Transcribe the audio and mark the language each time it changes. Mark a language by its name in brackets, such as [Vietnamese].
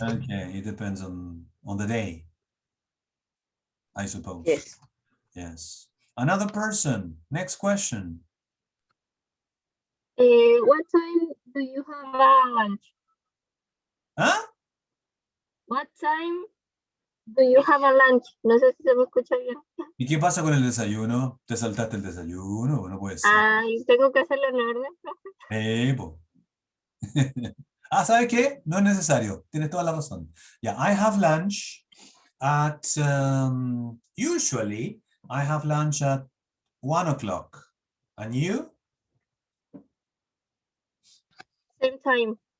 [English] Okay, it depends on the day, I suppose. Yes. Yes. Another person. Next question. What time do you have lunch? ¿Ah? What time do you have a lunch? [Spanish] No sé si se me escucha bien. ¿Y qué pasa con el desayuno? ¿Te saltaste el desayuno? No puede ser. Ay, tengo que hacerlo en orden, profe. Po. ¿Sabes qué? No es necesario. Tienes toda la razón. [English] Yeah, I have lunch at, usually, I have lunch at 1 o'clock. And you? Same time.